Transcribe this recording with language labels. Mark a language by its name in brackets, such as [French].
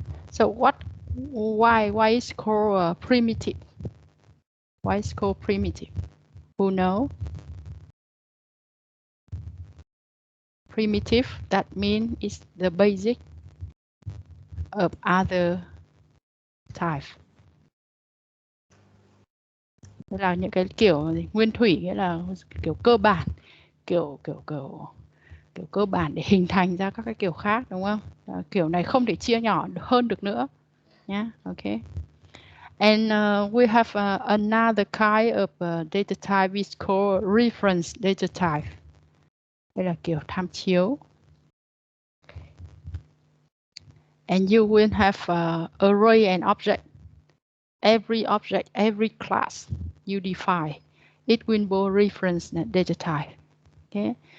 [English] So why is called primitive? Why is called primitive? Who know? Primitive, that means it's the basic of other type. [Vietnamese] Tức là những cái kiểu nguyên thủy, nghĩa là kiểu cơ bản, kiểu cơ bản để hình thành ra các cái kiểu khác, đúng không? Kiểu này không thể chia nhỏ hơn được nữa nhé. [English] Okay. And we have another kind of data type is called reference data type. [Vietnamese] Đây là kiểu tham chiếu. [English] And you will have array and object. Every object, every class you define, it will be reference data type. Okay.